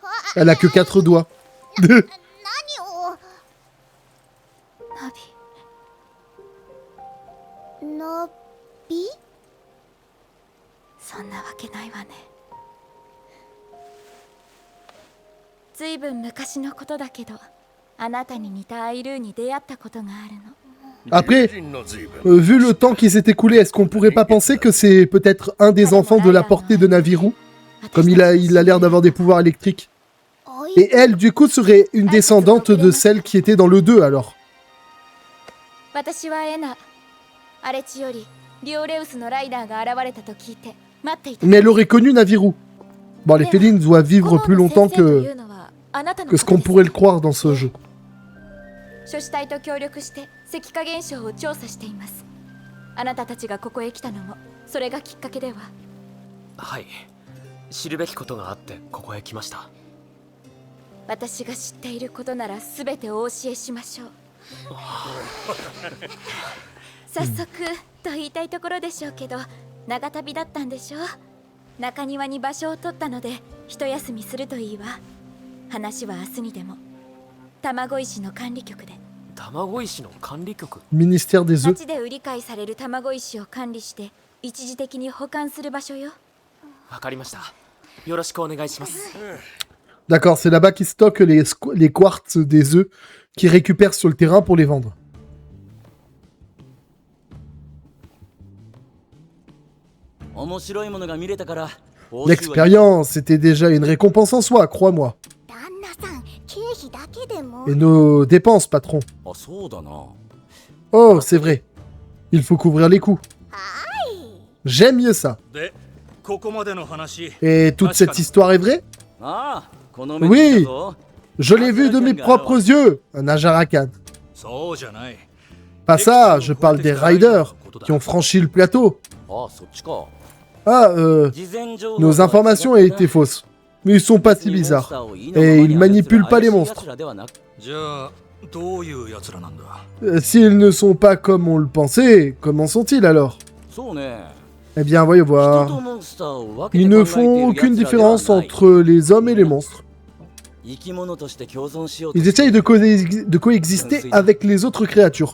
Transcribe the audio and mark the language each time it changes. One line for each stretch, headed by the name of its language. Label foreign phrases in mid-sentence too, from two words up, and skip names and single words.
French: Elle a que 4 doigts.
Japanese: 何をナビナビそんなわけないわね。ずいぶん昔のことだけど、あなたに似たアイルーに出会ったことがあるの。
French: Après, vu le temps qui s'est écoulé, est-ce qu'on pourrait pas penser que c'est peut-être un des enfants de la portée de Naviru? Comme il a l'air d'avoir des pouvoirs électriques. Et elle, du coup, serait une descendante de celle qui était dans le 2, alors.
Japanese: 私はエナ。荒れ地よりリオレウスのライダーが現れたと聞いて待っていた。
French: Mais elle aurait connu Naviru. Bon, les félines doivent vivre plus longtemps que ce qu'on pourrait le croire dans ce jeu.
Japanese: 諸子隊と協力して石化現象を調査しています。あなたたちがここへ来たのもそれがきっかけでは。はい、知るべきことがあってここへ来ました。私が知っていることなら全てお教えしましょう。早速と言いたいところでしょうけど、長旅だったんでしょう。中庭に場所を取ったので一休みするといいわ。話は明日にでも。卵石の管理局で。卵石の管理局。
French: Ministère des œufs.
Japanese: 町で売り買いされる卵石を管理して一時的に保管する場所よ。わかりました。よろしくお願いします。
French: D'accord, c'est là-bas qu'ils stockent les quartz des œufs qu'ils récupèrent sur le terrain pour les vendre. L'expérience, c'était déjà une récompense en soi, crois-moi.
Japanese: 旦那さん経費だけでも
French: Et nos dépenses, patron.
Japanese: あ、そうだな。
French: Oh, c'est vrai. Il faut couvrir les coûts. J'aime mieux ça.
Japanese: で、ここまでの話。
French: Et toute cette histoire est vraie?
Japanese: ああ、この目で見たぞ。
French: Je l'ai vu de mes propres yeux, un Ajarakan.
Japanese: そうじゃない。
French: Pas ça, je parle des riders qui ont franchi le plateau.
Japanese: ああ、そっちか。
French: Ah, nos informations ont été fausses. Mais ils sont pas si bizarres. Et ils manipulent pas les monstres.
Japanese: じゃあ、どういう奴らなんだ。
French: S'ils ne sont pas comme on le pensait, comment sont-ils alors?
Japanese: そうね。
French: Eh bien, voyons voir. Ils ne font aucune différence entre les hommes et les monstres. Ils essayent de coexister avec les autres créatures.